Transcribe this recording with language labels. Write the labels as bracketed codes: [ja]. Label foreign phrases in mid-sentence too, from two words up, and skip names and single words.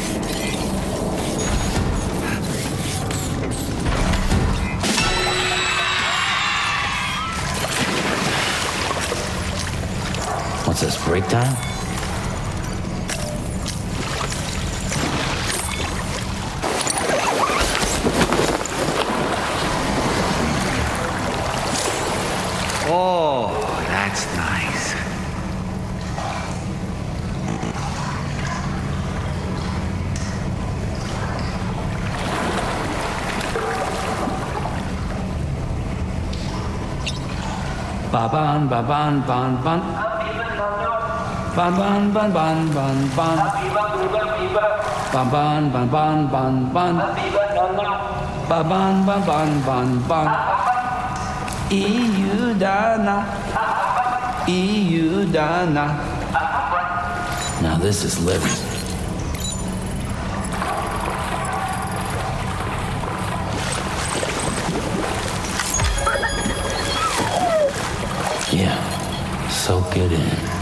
[en] What's this, break time? Oh, that's nice. Ba-ban, ba-ban, ban, ban. Ban, ban, ban, ban, ban, ban. Ban, ban, ban, ban, ban, ban. Ban, ban, ban, ban, ban. EU Dana. EU Dana. Now this is living. Yeah, soak it in.